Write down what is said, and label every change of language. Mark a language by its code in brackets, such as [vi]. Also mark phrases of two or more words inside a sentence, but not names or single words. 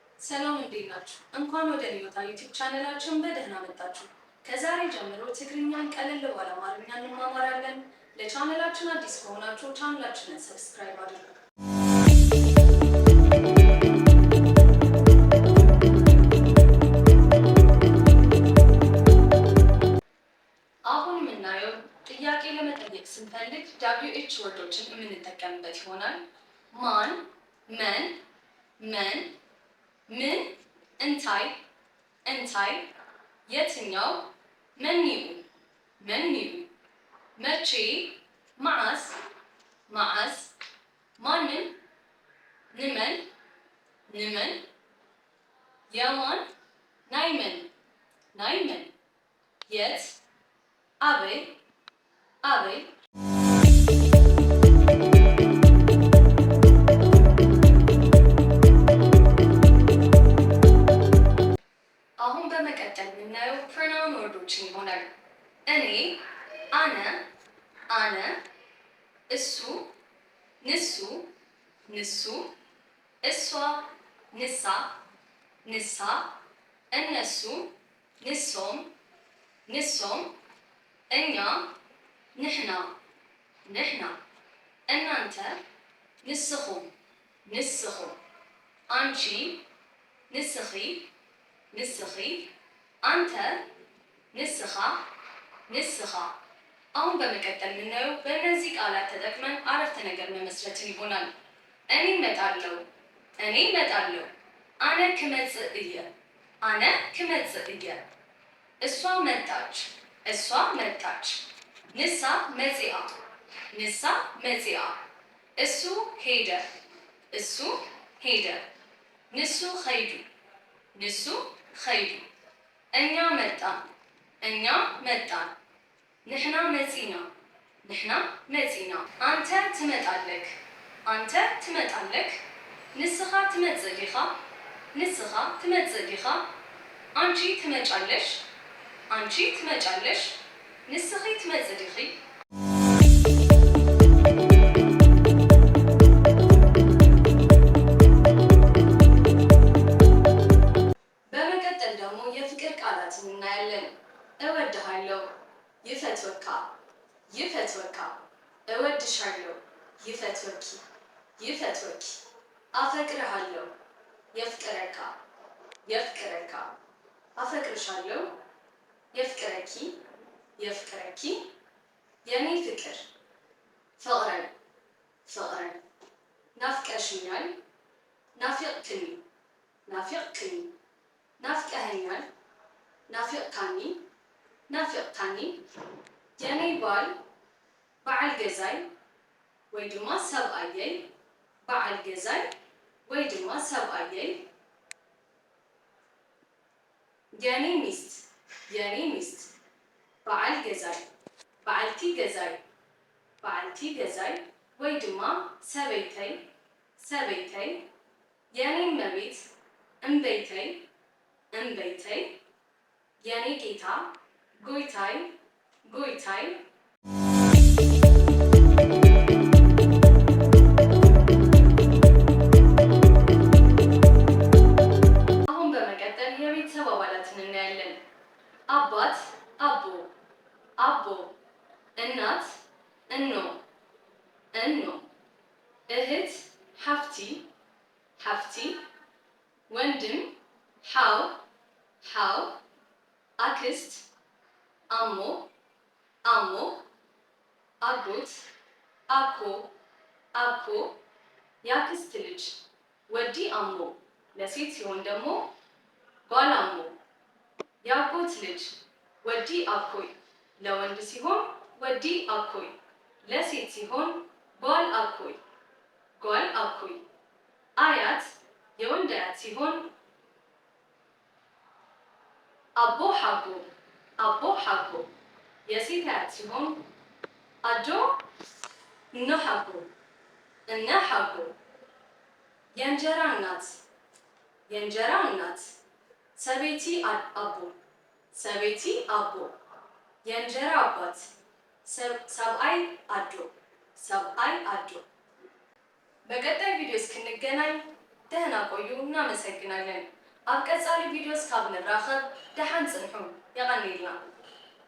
[am] ሰላም እንዴት ናችሁ? እንኳን ወደ ኒዮታ ዩቲዩብ ቻናላችን በደህና መጣችሁ። ከዛሬ ጀምሮ ትግርኛን ቀለል ባለ አማርኛ እንማማራለን። ለቻናላችን አዲስ ከሆናችሁ ቻናላችንን ሰብስክራይብ አድርጉ። አሁን የምናየው ጥያቄ ለመጠየቅ ስንፈልግ [en] WH words [am] የምንጠቀምበት ይሆናል። ማን፣ መን፣ ምን፣ [ti] እንታይ፣ እንታይ፣ የትኛው፣ መኒኡ፣ መኒኡ፣ መቼ፣ መዓዝ፣ መዓዝ፣ ማንን፣ ንመን፣ ንመን፣ የማን፣ ናይመን፣ ናይመን፣ የት፣ አበይ፣ አበይ። [am] አሁን በመቀጠል የምናየው [en] pronoun words [ti] ይሆናል። እኔ፣ አነ፣ አነ፣ እሱ፣ ንሱ፣ ንሱ፣ እሷ፣ ንሳ፣ ንሳ፣ እነሱ፣ ንሶም፣ ንሶም፣ እኛ፣ ንሕና፣ ንሕና፣ እናንተ፣ ንስኹም፣ ንስኹም፣ [am] አንቺ፣ [ti] ንስኺ፣ ንስኺ፣ [am] አንተ፣ [ti] ንስኻ፣ ንስኻ። [am] አሁን በመቀጠል የምናየው በእነዚህ ቃላት ተጠቅመን አረፍተ ነገር መመስረትን ይሆናል። እኔ እመጣለሁ፣ እኔ እመጣለሁ። [ti] አነ ክመጽእ እየ፣ አነ ክመጽእ እየ። [am] እሷ መጣች፣ እሷ መጣች። [ti] ንሳ መጺአ፣ ንሳ መጺአ። [am] እሱ ሄደ፣ እሱ [ti] ሄደ። ንሱ ኸይዱ፣ ንሱ ኸይዱ። [am] እኛ መጣን፣ እኛ መጣን። [ti] ንሕና መጺና፣ ንሕና መጺና። [am] አንተ ትመጣለክ፣ አንተ ትመጣለክ። [ti] ንስኻ ትመጽእ ዲኻ፣ ንስኻ ትመጽእ ዲኻ። [am] አንቺ ትመጫለሽ፣ አንቺ ትመጫለሽ። [ti] ንስኺ ትመጽእ ዲኺ። [am] በመቀጠል ደግሞ የፍቅር ቃላትን እናያለን። እወድሃለሁ፣ [ti] ይፈትወካ፣ ይፈትወካ። [am] እወድሻለሁ፣ [ti] ይፈትወኪ፣ ይፈትወኪ። አፈቅርሃለሁ፣ የፍቅረካ፣ የፍቅረካ። አፈቅርሻለሁ፣ የፍቅረኪ፣ የፍቅረኪ። [am] የኔ ፍቅር፣ [ti] ፍቅረን፣ ፍቅረን። ናፍቀሽኛል፣ ናፊቅክኒ፣ ናፊቅክኒ። ናፍቀኸኛል፣ ናፊቅካኒ፣ ናፊቅካኒ። [am] የኔ ባል፣ [ti] በዓል ገዛይ ወይ ድማ ሰብኣየይ፣ በዓል ገዛይ ወይ ድማ ሰብኣየይ። [am] የኔ ሚስት፣ የኔ ሚስት፣ [ti] በዓል ገዛይ፣ በዓልቲ ገዛይ፣ በዓልቲ ገዛይ ወይ ድማ ሰበይተይ፣ ሰበይተይ። [am] የኔ እመቤት፣ [ti] እምበይተይ፣ እምበይተይ። [am] የኔ ጌታ፣ [ti] ጎይታይ፣ ጎይታይ። [am] አሁን በመቀጠል የቤተሰብ አባላትን እናያለን። አባት፣ [ti] አቦ፣ አቦ። [am] እናት፣ [ti] እኖ፣ እኖ። [am] እህት፣ [ti] ሓፍቲ፣ ሓፍቲ። ወንድም፣ ሓው፣ ሓው። አክስት፣ አሞ፣ አሞ። አጎት፣ አኮ፣ አኮ። [am] የአክስት ልጅ [ti] ወዲ አሞ [am] ለሴት ሲሆን ደግሞ [ti] ጓል አሞ። [am] የአጎት ልጅ [ti] ወዲ አኮይ [am] ለወንድ ሲሆን [ti] ወዲ አኮይ፣ [am] ለሴት ሲሆን [ti] ጓል አኮይ፣ ጓል አኮይ። [am] አያት የወንድ አያት ሲሆን [ti] አቦ ሓጎ፣ አቦ ሓጎ። [am] የሴት አያት ሲሆን [ti] አዶ፣ እነ ሓጎ፣ እነ ሓጎ። [am] የእንጀራ እናት፣ የእንጀራ እናት። [ti] ሰበይቲ አቦ፣ ሰበይቲ አቦ። [am] የእንጀራ አባት፣ [ti] ሰብአይ አዶ፣ ሰብአይ አዶ። [am] በቀጣይ ቪዲዮ እስክንገናኝ ደህና ቆዩ። እናመሰግናለን። [ti] ኣብ ቀጻሊ ቪድዮ እስካብ ንራኸብ ደሓን ጽንሑ። የቐኒልና